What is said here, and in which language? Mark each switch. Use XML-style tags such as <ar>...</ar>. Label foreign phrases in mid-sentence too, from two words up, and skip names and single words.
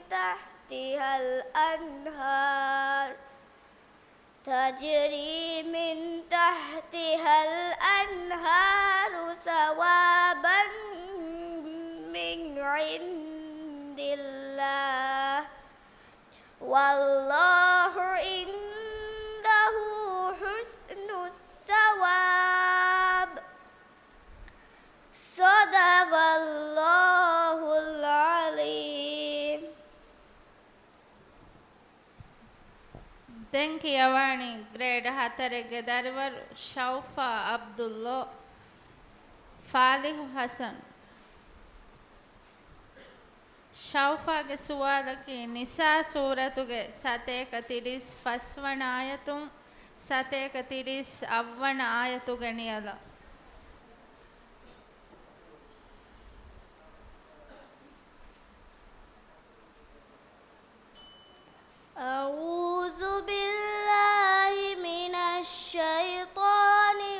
<ar>تحتها الأنهار ثوابا من عند الله والله عنده حسن الثواب صدق الله العظيم.</ar> <si>දැන් කියවani ග්‍රේඩ් 4 ගේ දරුවරු ෂෞෆා අබ්දුල්ලා ෆාලිහ් හසන් ෂෞෆාගේ සුවාලකි නිසා සූරතුගේ සතේක 35 වන ආයතුන් සතේක 30 අවවන ආයතුගේ නියලා</si> <ar>أعوذ بالله من الشيطان</ar>